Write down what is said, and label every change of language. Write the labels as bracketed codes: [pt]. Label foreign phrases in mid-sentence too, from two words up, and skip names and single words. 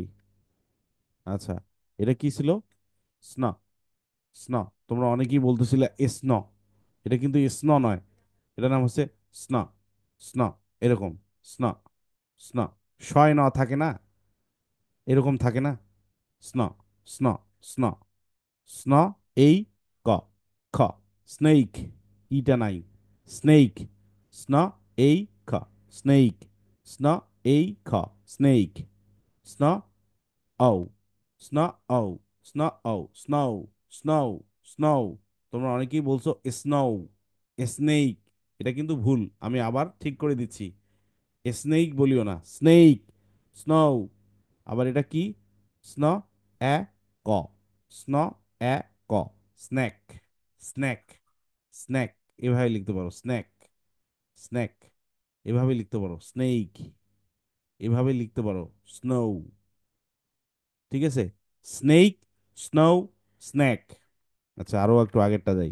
[bn] আচ্ছা, এটা কি ছিল? স্ন, স্ন। তোমরা অনেকেই বলতেছিলে স্ন। এটা কিন্তু স্ন নয়, এটার নাম হচ্ছে স্ন, স্ন। এরকম, স্ন, স্ন। শয় ন থাকে না, এরকম থাকে না। স্ন, স্ন, স্ন, স্ন, এই, ক, খ। স্নেক, ইটা নাই। স্নেক, স্ন, এই, খ, স্নেক। স্ন, এই, খ, স্নেক। স্ন, ও, স্ন, ও, স্ন, ও, [en] snow, snow, snow. [bn] তোমরা অনেকেই বলছো স্নো, স্নেক। এটা কিন্তু ভুল, আমি আবার ঠিক করে দিচ্ছি। স্নেক বলিও না, স্নেক, স্নো। আবার এটা কি? স্ন, এ, ক, স্ন, এ, ক, [en] snack, snack, snack. [bn] এভাবে লিখতে পারো, [en] snack, snack. [bn] এভাবে লিখতে পারো, স্নেক। এভাবে লিখতে পারো, স্নো। ঠিক আছে? [en] snake, snow, snack. [bn] আচ্ছা, আরো একটু আগেরটা যাই।